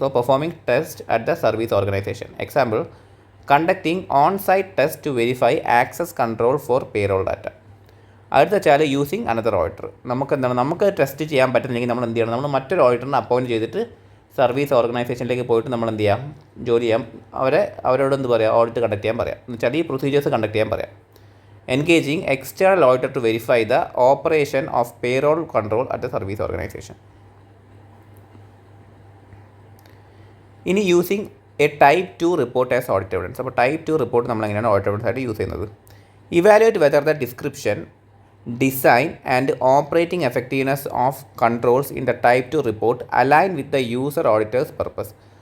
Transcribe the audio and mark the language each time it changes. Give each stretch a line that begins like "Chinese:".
English: So performing test at the service organisation. Example, conducting on site test to verify access control for payroll data.
Malayalam: അടുത്ത വെച്ചാൽ
English: Using another auditor.
Malayalam: നമുക്ക് test ചെയ്യാൻ പറ്റുന്നില്ലെങ്കിൽ നമ്മൾ എന്ത് ചെയ്യണം, നമ്മൾ മറ്റൊരു ഓഡിറ്ററിനെ അപ്പോയിൻറ്റ് ചെയ്തിട്ട് സർവീസ് ഓർഗനൈസേഷനിലേക്ക് പോയിട്ട് നമ്മൾ എന്ത് ചെയ്യാം, ജോലി ചെയ്യാം, അവരോട് എന്ത് പറയാം, ഓഡിറ്റ് കണ്ടക്ട് ചെയ്യാൻ പറയാം, എന്ന് വെച്ചാൽ ഈ പ്രൊസീജിയേഴ്സ് കണ്ടക്ട് ചെയ്യാൻ പറയാം.
English: Engaging external auditor to verify the operation of payroll control at the service organization. ഇനി using a type 2 report as audit evidence.
Malayalam: അപ്പോൾ ടൈപ്പ് 2 റിപ്പോർട്ട് നമ്മൾ എങ്ങനെയാണ് ഓഡിറ്റ് എവിഡൻസ് ആയിട്ട് യൂസ് ചെയ്യുന്നത്,
English: Evaluate whether the description, design and operating effectiveness of controls in the type 2 report align with the user auditors purpose.